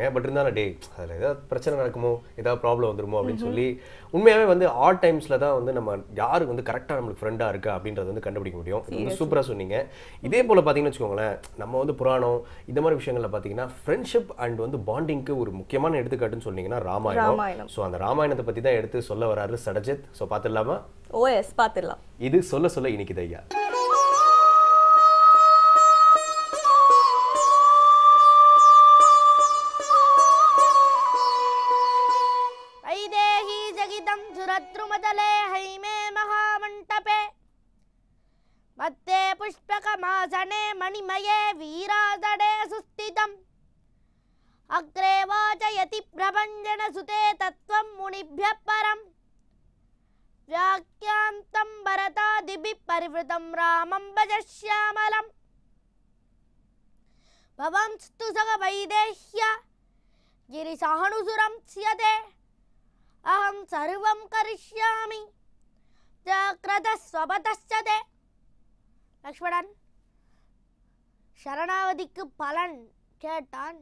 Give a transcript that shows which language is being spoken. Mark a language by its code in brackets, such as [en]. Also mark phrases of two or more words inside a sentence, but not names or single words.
[ta] பட் இருந்தாலும் டே அதில் ஏதாவது பிரச்சனை நடக்குமோ, ஏதாவது ப்ராப்ளம் வந்துருமோ அப்படின்னு சொல்லி உண்மையாகவே வந்து ஆட் டைம்ஸில் தான் வந்து நம்ம யாருக்கு வந்து கரெக்டாக நம்மளுக்கு ஃப்ரெண்டாக இருக்கா அப்படின்றத வந்து கண்டுபிடிக்க முடியும். இது வந்து சூப்பராக சொன்னீங்க. இதே போல் பார்த்தீங்கன்னு வச்சுக்கோங்களேன், நம்ம வந்து புராணம் இந்த மாதிரி விஷயங்களில் பார்த்தீங்கன்னா [en] friendship and [ta] வந்து பாண்டிங்க்கு ஒரு முக்கியமான எடுத்துக்காட்டுன்னு சொன்னீங்கன்னா ராமாயணம். ஸோ அந்த ராமாயணத்தை பற்றி தான் எடுத்து சொல்ல வராரு சடஜித். ஸோ பார்த்துடலாமா? ஓஎஸ், பார்த்துடலாம். இது சொல்ல சொல்ல இனிக்குது ஐயா. [sa] सुरद्रुमदले हैमे महामण्टपे मध्ये पुष्पकमासने मणिमये वीरादडे सुस्थितम् अग्रे वाचयति प्रभञ्जनसुते तत्त्वं मुनिभ्यः परम् व्याख्यान्तं भरतादिभिः परिवृतं रामं भज श्यामलम् भवांस्तु सह वैदेह्या गिरिसानुषु रंस्यते अहं सर्वं करिष्यामि जाग्रतः स्वपतश्च ते. [ta] லக்ஷ்மணன் சரணாகதிக்கு பலன் கேட்டான்.